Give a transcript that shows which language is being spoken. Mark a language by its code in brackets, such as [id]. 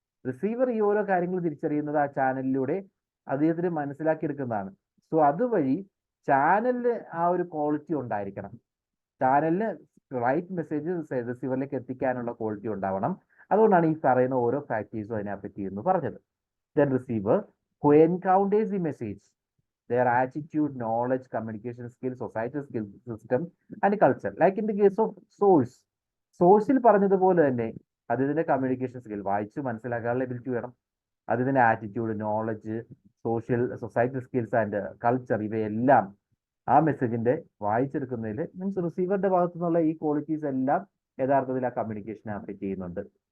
[ml] Receiver ഈ ഓരോ കാര്യങ്ങൾ തിരിച്ചറിയുന്നത് ആ ചാനലിലൂടെ അദ്ദേഹത്തിന് മനസ്സിലാക്കിയെടുക്കുന്നതാണ്. സോ അതുവഴി ചാനലിന് ആ ഒരു ക്വാളിറ്റി ഉണ്ടായിരിക്കണം. ചാനലിന് റൈറ്റ് മെസ്സേജ് റിസീവറിലേക്ക് എത്തിക്കാനുള്ള ക്വാളിറ്റി ഉണ്ടാവണം. അതുകൊണ്ടാണ് ഈ പറയുന്ന ഓരോ ഫാക്ടേഴ്സും അതിനെ അഫക്ട് ചെയ്യുന്നു പറഞ്ഞത്. [en] Then receiver who encounters the message, their attitude, knowledge, communication skills, societal skills, system and culture. Like in the case of source, [ml] സോഴ്സിൽ പറഞ്ഞതുപോലെ തന്നെ അതിന്റെ കമ്മ്യൂണിക്കേഷൻ സ്കിൽ, വായിച്ച് മനസ്സിലാക്കാനുള്ള എബിലിറ്റി വേണം. അതിന്റെ attitude, knowledge, societal skills and culture, ഇവയെല്ലാം ആ മെസ്സേജിന്റെ വായിച്ചെടുക്കുന്നതിൽ മീൻസ് റിസീവറുടെ ഭാഗത്തു നിന്നുള്ള ഈ ക്വാളിറ്റീസ് എല്ലാം യഥാർത്ഥത്തിൽ ആ കമ്മ്യൂണിക്കേഷനെ അഫക്ട് ചെയ്യുന്നുണ്ട്.